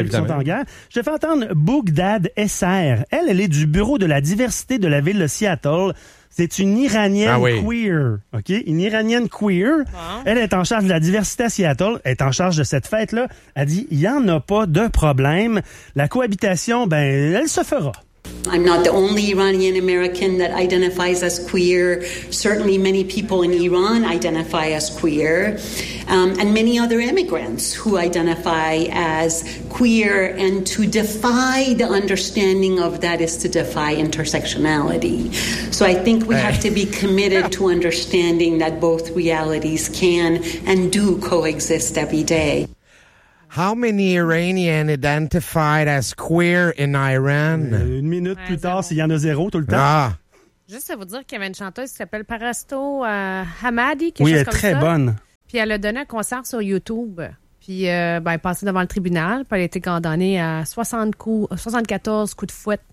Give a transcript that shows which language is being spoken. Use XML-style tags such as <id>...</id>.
<fr>ils sont en guerre. Je te fais entendre Bougdad Esser. Elle, elle est du bureau de la diversité de la ville de Seattle. C'est une Iranienne queer. OK? Une Iranienne queer. Ah. Elle est en charge de la diversité à Seattle. Elle est en charge de cette fête-là. Elle dit, il n'y en a pas de problème. La cohabitation, ben, elle se fera.</fr> <en>I'm not the only Iranian American that identifies as queer. Certainly many people in Iran identify as queer. And many other immigrants who identify as queer, and to defy the understanding of that is to defy intersectionality. So I think we have to be committed to understanding that both realities can and do coexist every day. How many Iranians identified as queer in Iran?</en> <fr>Une minute plus tard, s'il y en a zéro tout le temps. Ah. Juste à vous dire qu'il y avait une chanteuse qui s'appelle Parasto Hamadi, quelque chose comme ça. Oui, très bonne. Puis elle a donné un concert sur YouTube. Puis ben, elle passait devant le tribunal. Puis elle a été condamnée à 74 coups de fouette.</fr>